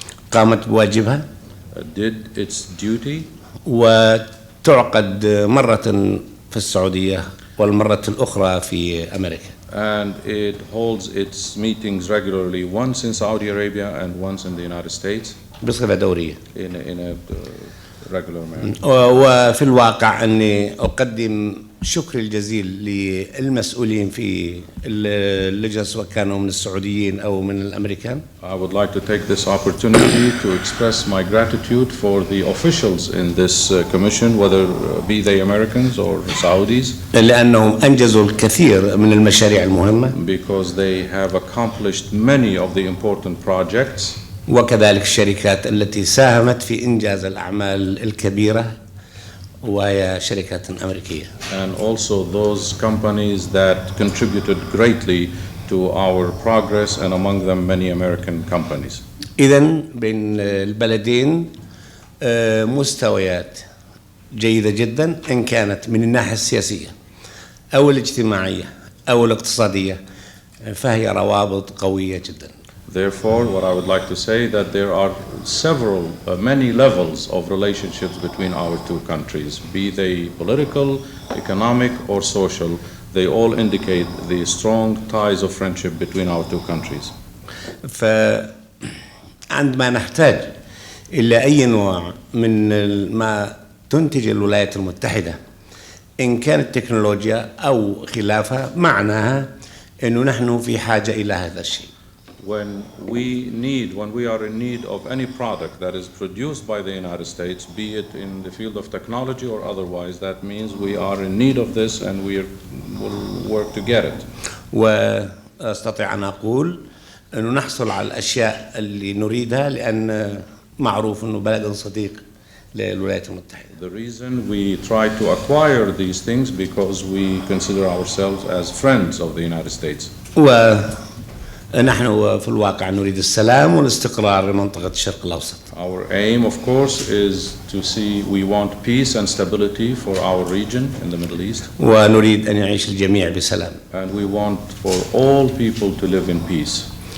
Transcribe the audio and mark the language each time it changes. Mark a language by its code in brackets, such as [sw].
[ar] قامت بواجبها. [en] Did its duty. [ar] وتعقد مرة في السعودية والمرة الأخرى في أمريكا. [en] And it holds its meetings regularly, once in Saudi Arabia and once in the United States. [ar] بصفة دورية. [en] In a regular manner. [ar] وفي الواقع أني أقدم شكر الجزيل للمسؤولين في اللجنة سواء كانوا من السعوديين أو من الأمريكان. [en] I would like to take this opportunity to express my gratitude for the officials in this commission, whether be they Americans or Saudis. [ar] لأنهم أنجزوا الكثير من المشاريع المهمة. [en] Because they have accomplished many of the important projects. [ar] وكذلك الشركات التي ساهمت في إنجاز الأعمال الكبيرة وهي شركات أمريكية. [en] And also those companies that contributed greatly to our progress, and among them many American companies. [ar] إذن بين البلدين مستويات جيدة جدا إن كانت من الناحية السياسية أو الاجتماعية أو الاقتصادية فهي روابط قوية جدا. [en] Therefore, what I would like to say that there are many levels of relationships between our two countries, be they political, economic, or social. They all indicate the strong ties of friendship between our two countries. [ar] فعندما نحتاج إلى أي نوع من ما تنتج الولايات المتحدة إن كانت تكنولوجيا أو خلافها معناها إنه نحن في حاجة إلى هذا الشيء. [en] When we are in need of any product that is produced by the United States, be it in the field of technology or otherwise, that means we are in need of this and we will work to get it. [ar] وأستطيع أن أقول أنه نحصل على الأشياء اللي نريدها لأن معروف أنه بلد صديق للولايات المتحدة. [en] The reason we try to acquire these things because we consider ourselves as friends of the United States. [ar] ونحن في الواقع نريد السلام والاستقرار لمنطقة الشرق الأوسط. [en] Our aim, of course, is to see we want peace and stability for our region in the Middle East. [ar] ونريد أن يعيش الجميع بسلام. [en] And we want for all people to live in peace.